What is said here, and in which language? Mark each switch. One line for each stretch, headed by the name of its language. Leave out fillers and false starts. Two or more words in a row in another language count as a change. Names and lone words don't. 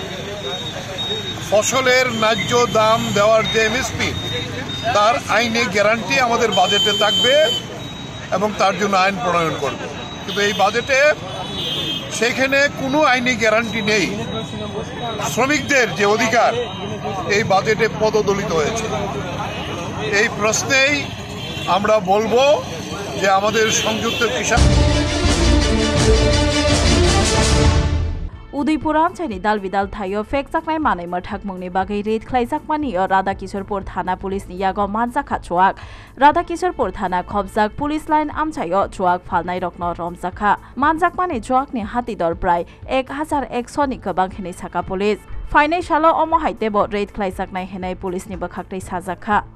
Bangla: ফসলের ন্যায্য দাম দেওয়ার যে এমএসপি তার আইনি গ্যারান্টি আমাদের বাজেটে থাকবে এবং তার জন্য আইন প্রণয়ন করবে কিন্তু এই বাজেটে সেখানে কোনো আইনি গ্যারান্টি নেই শ্রমিকদের যে অধিকার এই বাজেটে পদদলিত হয়েছে এই প্রশ্নেই আমরা বলবো যে আমাদের সংযুক্ত কৃষক
Kok Borok: उदयपुर आमचाइनि दाल बिदाल थायो फेक्साकनाय मानै मठाक मुंनि बागै रेड ख्लाइजाकमानि राधा किशोरपुर थाना पुलिसनि यागो मानजाखा चुवाक राधा किशोरपुर थाना खबजाक
English: police line
Kok Borok: आमचायो चुवाक फालनाय रकनो रमजाखा मानजाकमानि चुवाकनि हातिदर प्राय 1100 नि गोबां हेनै साका पुलिस फाइनाय सालो अमो हाइतेबो रेड ख्लाइजाकनाय हेनै पुलिसनि बखाक्तै साजाखा